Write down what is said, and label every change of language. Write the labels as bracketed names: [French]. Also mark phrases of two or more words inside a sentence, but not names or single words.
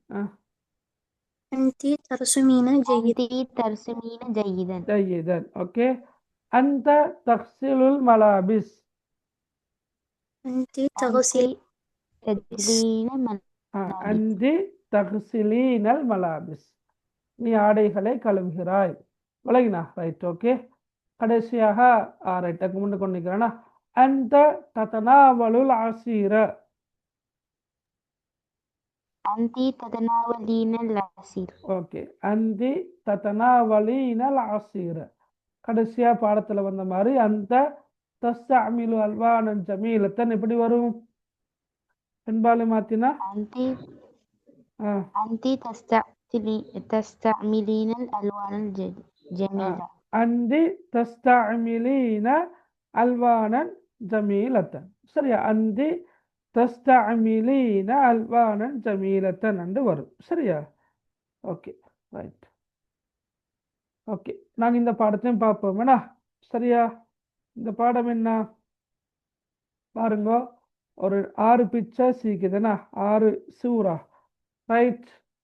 [Arabic] أنت ترسمين جيدا. أنت ترسمين جيدا. جيدا. أوكي. أنت تغسل الملابس. أنت أنت تغسل تجلين الملابس. أنت تغسلين الملابس. [Tamil] நீ ஆடைகளை கழுவுகிறாய். விளங்கினா? [English] right, OK. [Tamil] கடைசியாக ரைட், அதுக்கு முன்ன கொண்டிருக்கிறேன்னா [Arabic] أنت تتناول العصير. أنت تتناولين العصير. ஓகே. أنت تتناولين العصير. [Tamil] கடைசியா பாடத்துல வந்த மாதிரி அந்த [Arabic] تستعمل ألوانا جميلة [Tamil] எப்படி வரும்? பெண்பாலை மாத்தினா [Arabic] أنت تستعملين الألوان الجميلة. أنت تستعملين ألوانا جميلة. [Tamil] சரியா? [Arabic] أنت تستعملين ألوانا جميلة [Tamil] என்று வரும். சரியா? [English] OK, right. [Tamil] ஓகே, நாங்கள் இந்த பாடத்தையும் பார்ப்போம். என்ன? சரியா? இந்த பாடம் என்ன பாருங்க. ஒரு 6 பிக்சர்ஸ் இருக்குதுன்னா 6 சூரா.